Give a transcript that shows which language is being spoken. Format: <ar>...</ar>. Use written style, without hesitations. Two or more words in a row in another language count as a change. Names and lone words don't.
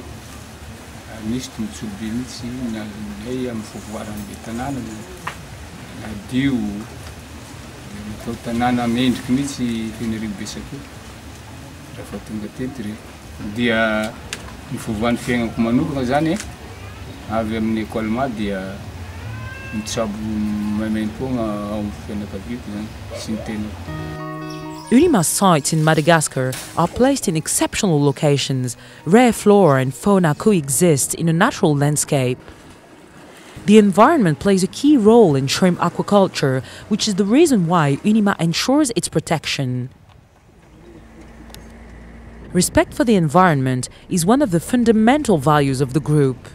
<mg>Misy tombontsoa be mihitsy nazonay amin'ny fivoaran'le tanàna nadio natao tanàna mendriky mihitsy fenerivo Bessacour rehefa tonga teto reo. Dia ny fivoaran'ny fiainako manokana zany avy amin'ny école dia mitsabo maimaimpogna ao amin'ny fianakaviako zany sy ny tenako.</mg> <en>UNIMA's sites in Madagascar are placed in exceptional locations. Rare flora and fauna coexist in a natural landscape. The environment plays a key role in shrimp aquaculture, which is the reason why UNIMA ensures its protection. Respect for the environment is one of the fundamental values of the group.</en>